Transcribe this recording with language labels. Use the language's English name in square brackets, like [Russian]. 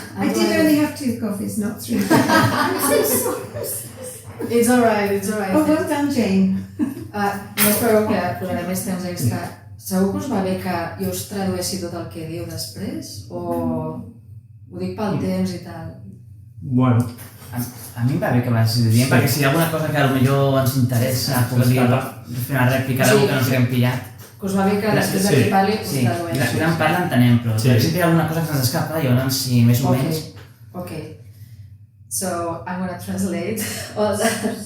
[English] I did only have 2 coffees, not 3. I'm so sorry. It's alright. Oh, well done, Jane. [Catalan] No espereu que posaré més temps extra. Segur que us va bé que jo us tradueixi tot el que diu després? O ho dic pel temps i tal? Bueno, a mi em va bé que vagis dient, perquè si hi ha alguna cosa que potser ens interessa, podria fer una rèplica d'algú que no s'haguem pillat. Que us va bé que després de que parli us tradueixi. Sí, la gran part l'entenem, però si hi ha alguna cosa que se'ns escapa, llavors, si més o menys... [English] Okay. So, I'm gonna translate all that.